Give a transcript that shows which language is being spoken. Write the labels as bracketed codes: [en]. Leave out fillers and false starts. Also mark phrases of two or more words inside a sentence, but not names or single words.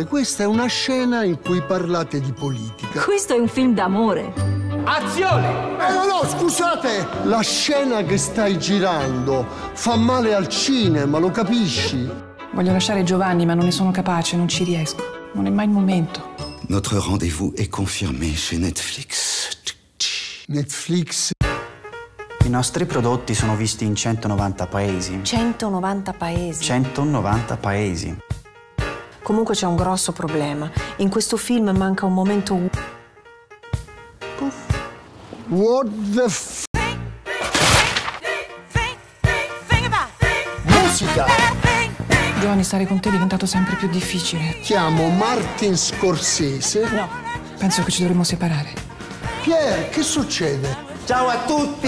[it] Questa è una scena in cui parlate di politica. Questo è un film d'amore. Azione! No, scusate! La scena che stai girando fa male al cinema, lo capisci? Voglio lasciare Giovanni, ma non ne sono capace, non ci riesco. Non è mai il momento. [fr] Notre rendez-vous est confirmé chez Netflix. Netflix. [it] I nostri prodotti sono visti in 190 paesi. 190 paesi. 190 paesi. Comunque c'è un grosso problema. In questo film manca un momento. [en] What the f... [it] Musica! Giovanni, stare con te è diventato sempre più difficile. Chiamo Martin Scorsese. No, penso che ci dovremmo separare. Pier, che succede? Ciao a tutti!